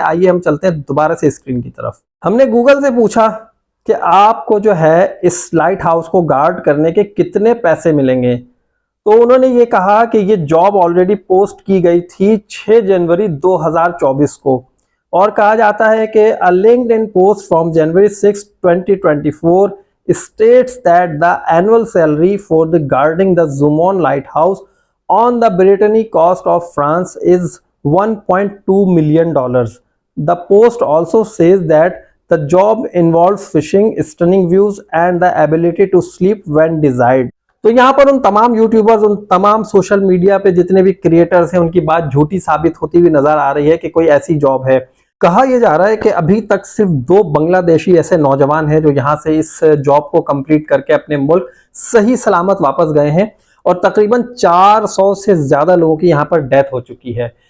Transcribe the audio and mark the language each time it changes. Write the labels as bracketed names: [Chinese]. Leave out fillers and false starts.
[Hindi] आइए हम चलते हैं दोबारा से स्क्रीन की तरफ। हमने गूगल से पूछा कि आपको जो है इस लाइट हाउस को गार्ड करने के कितने पैसे मिलेंगे, तो उन्होंने ये कहा कि ये जॉब ऑलरेडी पोस्ट की गई थी 6 जनवरी 2024 को, और कहा जाता है कि [English] A LinkedIn post from January 6, 2024 states that the annual salary for the guarding the Zoumont lighthouse on the Brittany coast of France is $1.2 million. The post also says that the job involves fishing, stunning views and the ability to sleep when desired. [Hindi] तो यहाँ पर उन तमाम YouTubers, उन तमाम social media पे जितने भी क्रिएटर्स हैं, उनकी बात झूठी साबित होती हुई नजर आ रही है कि कोई ऐसी जॉब है। कहा यह जा रहा है कि अभी तक सिर्फ 2 बांग्लादेशी ऐसे नौजवान हैं जो यहाँ से इस जॉब को कंप्लीट करके अपने मुल्क सही सलामत वापस गए हैं, और तकरीबन 400 से ज्यादा लोगों की यहाँ पर डेथ हो चुकी है।